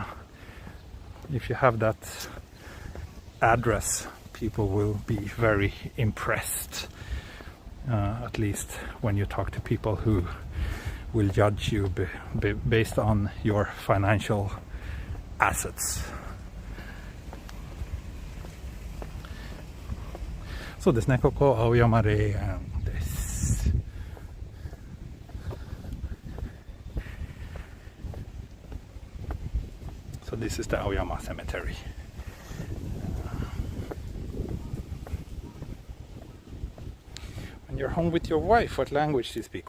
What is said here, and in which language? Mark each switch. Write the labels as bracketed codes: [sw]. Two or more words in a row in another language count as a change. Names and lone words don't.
[en] If you have that address, people will be very impressed, at least when you talk to people who will judge you based on your financial assets. [ja] そうですね、ここ青山でです. [en] So this is the Aoyama cemetery. When you're home with your wife, what language do you speak?